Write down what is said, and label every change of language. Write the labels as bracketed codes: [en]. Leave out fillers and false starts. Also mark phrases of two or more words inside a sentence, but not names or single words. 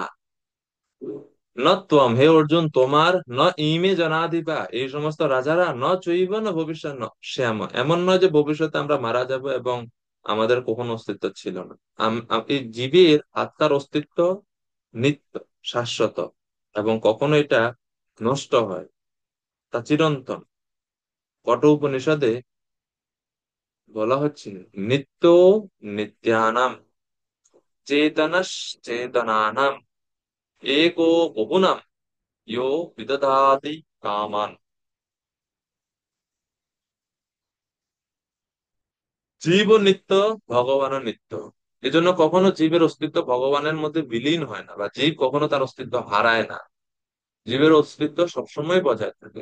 [sa] ন ত্বম, [bn] হে অর্জুন, তোমার [sa] ন ইমে জনাধিপা, [bn] এই সমস্ত রাজারা [sa] ন চৈব ন ভবিষ্যৎ ন শ্যাম, [bn] এমন নয় যে ভবিষ্যতে আমরা মারা যাব এবং আমাদের কখনো অস্তিত্ব ছিল না। এই জীবের আত্মার অস্তিত্ব নিত্য, শাশ্বত, এবং কখনো এটা নষ্ট হয়, তা চিরন্তন। কঠ উপনিষদে বলা হচ্ছে [sa] নিত্য নিত্যানাম চেতনস চেতনানাম एको বহুনাম ইয়ো বিদধাতি কামান। [bn] জীব নিত্য, ভগবানও নিত্য। এজন্য কখনো জীবের অস্তিত্ব ভগবানের মধ্যে বিলীন হয় না, বা জীব কখনো তার অস্তিত্ব হারায় না। জীবের অস্তিত্ব সবসময় বজায় থাকে।